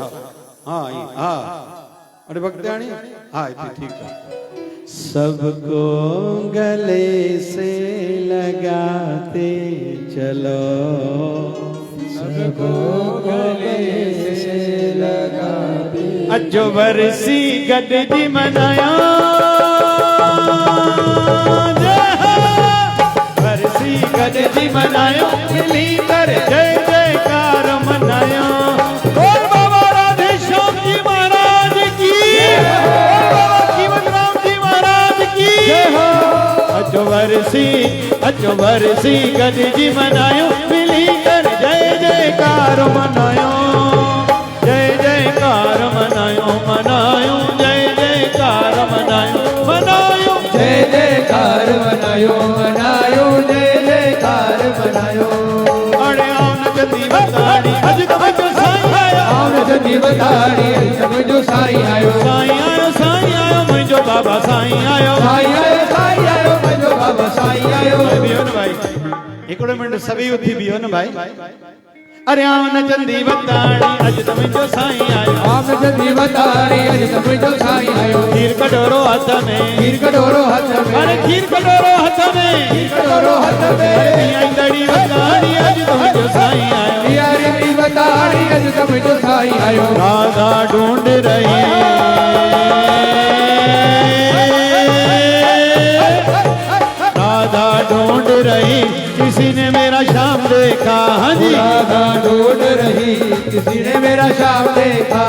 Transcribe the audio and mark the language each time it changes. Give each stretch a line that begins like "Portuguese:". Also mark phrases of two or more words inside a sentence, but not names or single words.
Hindi: हाँ हाँ, अरे भक्तानी हाँ ठीक है। सबको गले से लगाते चलो, सबको गले से लगाते।
Sindhi: अजो बरसी गॾिजी मनाया, बरसी गॾिजी मनायो, मिली कर जय जयकार मनायो।
Hindi: बोल बाबा राधे श्याम जी महाराज की, बाबा कीमत राम जी महाराज की।
Sindhi: अजो बरसी गॾिजी मनायो, मिली कर जय जयकार मनायो, जय जयकार मनायो मनायो, जय जयकार मनायो मनायो, जय जयकार मनायो मनायो, जय जयकार मनायो। अरे आओ न जल्दी बताड़ी अज तवजो साईं आयो, आओ न जल्दी बताड़ी अज तवजो साईं आयो, साईं आयो, साईं आयो मुंहिंजो बाबा साईं आयो, साईं आयो, साईं आयो मुंहिंजो बाबा साईं आयो। बियो न भाई, हिकिड़ो मिंट सभी उथी बियो न भाई। अरे आओ न जल्दी बताड़ी अज तवजो साईं आयो, आओ न जल्दी बताड़ी अज तवजो साईं आयो। खीर कटोरो हथ में, खीर कटोरो हथ में, अरे खीर कटोरो हथ में, खीर कटोरो हथ में। पियाई दड़ी बताड़ी अज तवजो साईं आयो, पियारी बताड़ी अज तवजो साईं आयो।
Hindi: राधा ढूंढ रही, राधा ढूंढ रही, किसी ने मेरा शाम देखा। हाँ जी, राधा ढूंढ रही, किसी ने मेरा शाम देखा।